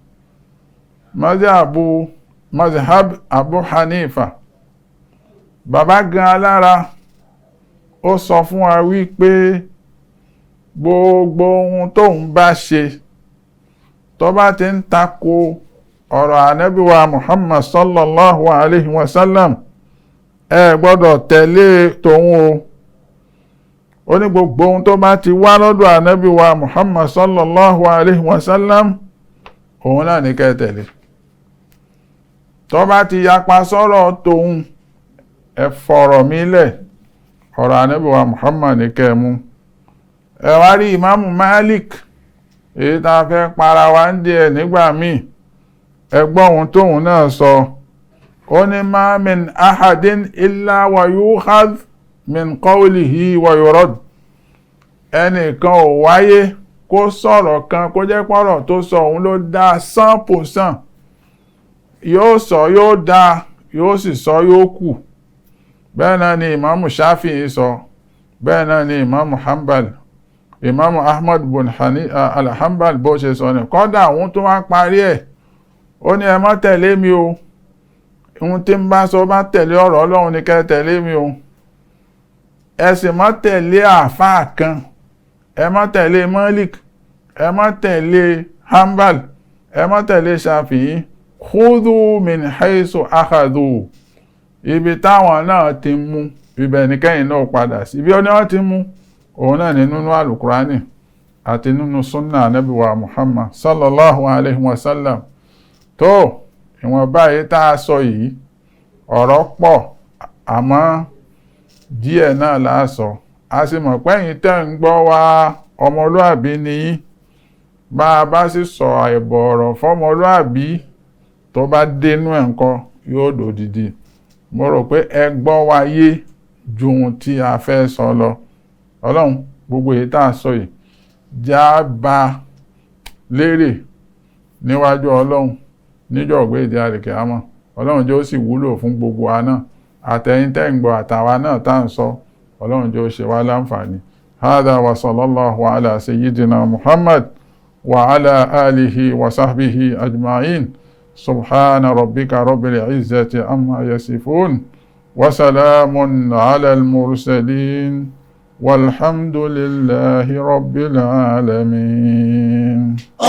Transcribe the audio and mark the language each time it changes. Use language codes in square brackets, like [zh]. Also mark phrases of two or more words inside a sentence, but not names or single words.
[yo] mọ́sàb Abu Hanifa bàbá gan alára ó sọ fún wa wípé gbogbo ohun tóun bá ṣe tó bá ti ń tako ọ̀rọ̀ ànábì wa Muhammad [ar] صلى الله عليه وسلم [yo] ẹ gbọ́dọ̀ tẹ̀lé tòun o ó ní gbogbo ohun tó bá ti wá lọ́dọ̀ ànábì wa Muhammad [ar] صلى الله عليه وسلم [yo] òun náà ní kẹ́ tẹ̀lé tó bá ti yapa sọ́rọ̀ tòun ẹ fọ̀rọ̀ mílẹ̀ ọ̀rọ̀ ànábì wa Muhammad ní kẹ́ mú ẹ wá rí ìmáàmù Malik èyí tá a fẹ́ para wa ń díẹ̀ nígbà míì ẹgbọ́n ohun tóun náà sọ ó ní [ar] ما من أحد إلا و يؤخذ من قوله و يرد [yo] ẹnìkan ò wáyé kó sọ̀rọ̀ kan kó jẹ́ pọ́rọ̀ tó sọ òun ló dá 100% yóò sọ yóò dá yóò sì sọ yóò kù bẹ́ẹ̀ náà ni ìmáàmù Shafi'i sọ bẹ́ẹ̀ náà ni ìmáàmù Hanbal ìmáàmù Ahmad bin al-Hanbal bó ṣe sọ ní kọ́dà òun tó wá parí ẹ̀ ó ní ẹ má tẹ̀lé mi o ohun tí ń bá sọ bá tẹ̀lé ọ̀rọ̀ Ọlọ́run ní kẹ́ tẹ̀lé mi o ẹ sì má tẹ̀lé àfáà kan, ẹ má tẹ̀lé Malik, ẹ má tẹ̀lé Hanbal, ẹ má tẹ̀lé Shafi'i. [ar] خذوا من حيث أخذوا, [yo] ibi táwọn náà ti mú ibẹ̀ ní kẹ́yìn náà padà sí. Ibi ó ní wọ́n ti mú òun náà ní nínú alukurani àti nínú sunna Ànábì wa Muhammad [ar] صلى الله عليه وسلم. [yo] tó ìwọ̀n báyìí tá a sọ yìí ọ̀rọ̀ pọ̀ àmọ́ díẹ̀ náà là á sọ. A sì mọ̀ pẹ́yìn tẹ́ ń gbọ́ wa ọmọlúàbí ni yín. Bá a bá sì sọ àìbọ̀ ọ̀rọ̀ fọ́mọlúàbí tó bá dénú ẹ̀ ńkọ́ yóò dòdìdì. Mo rò pé ẹ gbọ́ wa yé ju ohun tí a fẹ́ sọ lọ. Ọlọ́run gbogbo èyí tá a sọ yìí já bá lérè níwájú Ọlọ́run níjọ́ ògbéde àlìkìyámọ̀. Ọlọ́run jẹ́ ó sì wúlò fún gbogbo wa náà, àtẹ̀yin tẹ́ ń gbọ́ àtàwa náà tá à ń sọ. Ọlọ́run jẹ́ ó ṣe wá láǹfààní. [ar] هذا و صلى الله على سيدنا محمد و على آله و صحبه أجمعين. سبحان ربك رب العزة عما يصفون. و سلام على المرسلين. والحمد لله رب العالمين.